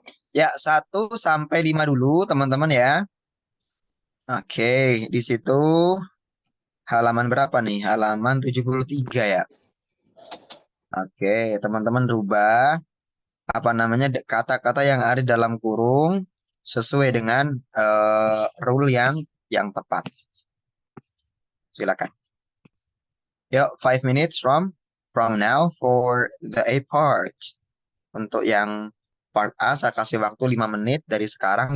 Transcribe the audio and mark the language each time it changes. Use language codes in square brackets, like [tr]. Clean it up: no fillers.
[id] Ya, 1 sampai 5 dulu teman-teman ya. Oke, di situ halaman berapa nih? Halaman 73 ya. Oke, teman-teman rubah apa namanya kata-kata yang ada dalam kurung sesuai dengan rule yang tepat. Silakan. [en] Yuk, 5 minutes from now for the A part. [id] Untuk yang part A saya kasih waktu 5 menit dari sekarang.